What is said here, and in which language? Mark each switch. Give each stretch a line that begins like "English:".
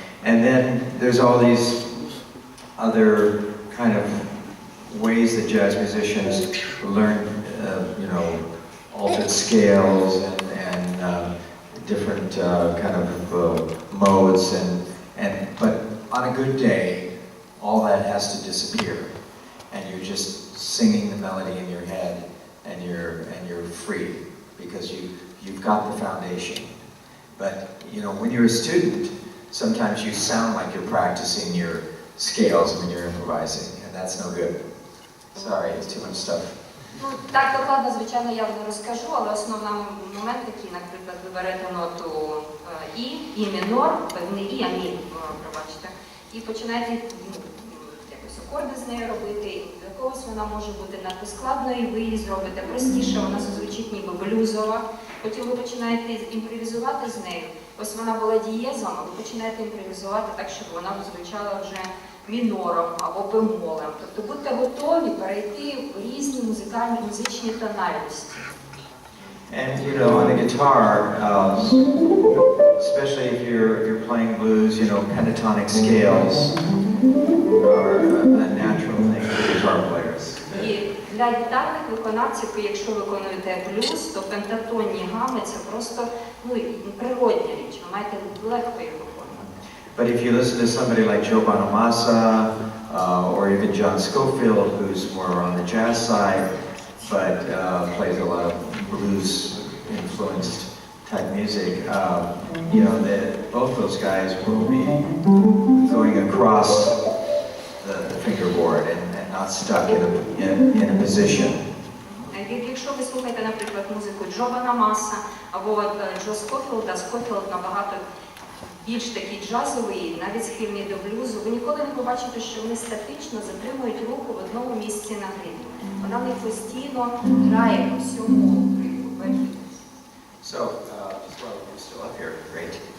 English: And then there's all these other kind of ways that jazz musicians learn, you know, altered scales and different kind of modes, but on a good day, all that has to disappear, and you're just singing the melody in your head, and you're free because you've got the foundation. But you know, when you're a student, sometimes you sound like you're practicing your scales when you're improvising, and that's no good. Sorry, it's too much stuff.
Ukrainian: Ну, так докладно, звичайно, я не розкажу, але основний момент такий, наприклад, ви берете ноту І мінор, не І, а Мі, пробачте, і починаєте якось акорди з нею робити, для когось вона може бути надто складною, і ви її зробите простіше, вона зазвучить ніби блюзова, потім ви починаєте імпровізувати з нею, ось вона була дієзом, а ви починаєте імпровізувати так, щоб вона звучала вже мінором або бемолем. Тобто будьте готові перейти в різні музичні тональності.
English: And you know, on the guitar, especially if you're playing blues, you know, pentatonic scales are a natural thing for guitar players.
Ukrainian: І для гітарних виконавців, якщо виконуєте блюз, то пентатонні гами – це просто природня річ, ви маєте легко їх виконувати.
English: But if you listen to somebody like Joe Bonamassa or even John Scofield, who's more on the jazz side, but plays a lot of blues-influenced type music, you know, both those guys will be going across the fingerboard and not stuck in a position.
Ukrainian: Якщо ви слухаєте, наприклад, музику Джо Bonamassa або Джо Скофілда, Скофілд набагато більш такий джазовий, навіть схильний до блюзу, ви ніколи не побачите, що вони статично затримують руку в одному місці на грифі. Вона в них постійно грає по всьому грифу.
English: So, just while we're still up here, great.